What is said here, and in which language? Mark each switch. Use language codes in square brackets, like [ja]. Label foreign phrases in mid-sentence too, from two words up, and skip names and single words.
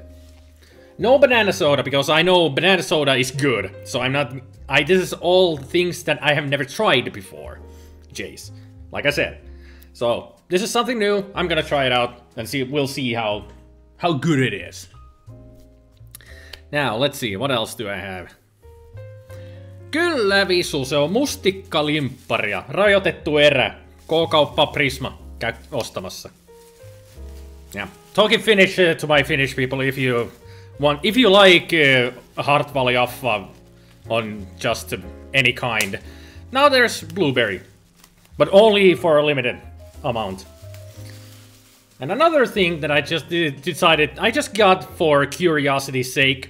[en] No banana soda, because I know banana soda is good. So I'm not... this is all things that I have never tried before, Jace. Like I said. So this is something new. I'm gonna try it out and see. We'll see how good it is. Now, let's see. What else do I have? [fi] Kyllä visu, se on mustikkalimppari. Rajoitettu erä. K-kauppa Prisma. Käy ostamassa. [en] Yeah. Talking Finnish to my Finnish people if you want. If you like Hartwall Jaffa on just any kind. Now there's blueberry. But only for a limited amount. And another thing that I just decided, I just got for curiosity's sake.